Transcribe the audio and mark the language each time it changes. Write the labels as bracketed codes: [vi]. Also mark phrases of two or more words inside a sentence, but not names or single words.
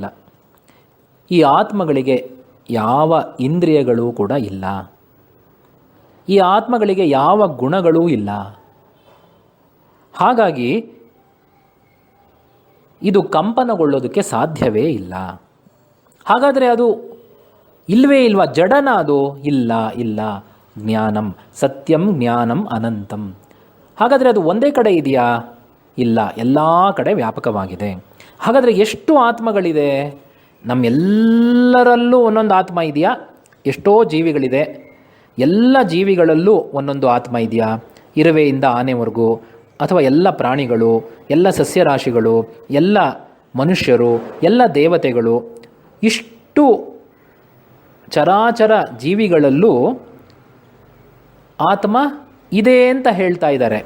[kn] ಈ ಆತ್ಮಗಳಿಗೆ ಯಾವ ಇಂದ್ರಿಯಗಳೂ ಕೂಡ ಇಲ್ಲ, ಈ ಆತ್ಮಗಳಿಗೆ ಯಾವ ಗುಣಗಳೂ ಇಲ್ಲ. ಹಾಗಾಗಿ ಇದು ಕಂಪನಗೊಳ್ಳೋದಕ್ಕೆ ಸಾಧ್ಯವೇ ಇಲ್ಲ. ಹಾಗಾದರೆ ಅದು ಇಲ್ಲವೇ ಇಲ್ವಾ? ಜಡನ ಅದು? ಇಲ್ಲ ಇಲ್ಲ. [sa] ಜ್ಞಾನಂ ಸತ್ಯಂ ಜ್ಞಾನಂ ಅನಂತಂ. [kn] ಹಾಗಾದರೆ ಅದು ಒಂದೇ ಕಡೆ ಇದೆಯಾ? ಇಲ್ಲ, ಎಲ್ಲ ಕಡೆ ವ್ಯಾಪಕವಾಗಿದೆ. ಹಾಗಾದರೆ ಎಷ್ಟು ಆತ್ಮಗಳಿದೆ? ನಮ್ಮೆಲ್ಲರಲ್ಲೂ ಒಂದೊಂದು ಆತ್ಮ ಇದೆಯಾ? ಎಷ್ಟೋ ಜೀವಿಗಳಿದೆ, ಎಲ್ಲ ಜೀವಿಗಳಲ್ಲೂ ಒಂದೊಂದು ಆತ್ಮ ಇದೆಯಾ? ಇರುವೆಯಿಂದ ಆನೆವರೆಗೂ, ಅಥವಾ ಎಲ್ಲ ಪ್ರಾಣಿಗಳು, ಎಲ್ಲ ಸಸ್ಯರಾಶಿಗಳು, ಎಲ್ಲ ಮನುಷ್ಯರು, ಎಲ್ಲ ದೇವತೆಗಳು, ಇಷ್ಟು ಚರಾಚರ ಜೀವಿಗಳಲ್ಲೂ ಆತ್ಮ ಇದೆ ಅಂತ ಹೇಳ್ತಾ ಇದ್ದಾರೆ.